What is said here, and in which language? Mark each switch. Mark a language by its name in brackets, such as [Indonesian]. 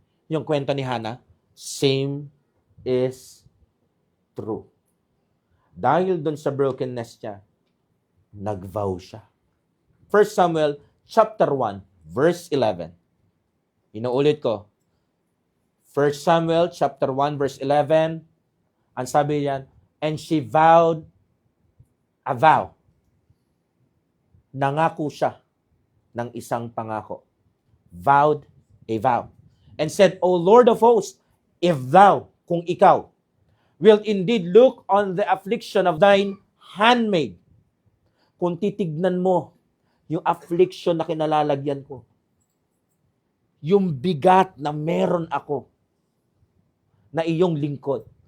[Filipino] Yung kwento ni Hannah, [English] same is true. [Filipino] Dahil doon sa brokenness niya, nag-vow siya. [English] 1 Samuel chapter 1, verse 11. [Filipino] Inuulit ko. [English] 1 Samuel chapter 1, verse 11. [Filipino] Ang sabi niyan, [English] and she vowed a vow. [Filipino] Nangako siya ng isang pangako. [English] Vowed a vow. And said, O Lord of hosts, if thou, [Filipino] kung ikaw, [English] will indeed look on the affliction of thine handmaid, [Filipino] kung titignan mo yung affliction na kinalalagyan ko, yung bigat na meron ako, na iyong lingkod.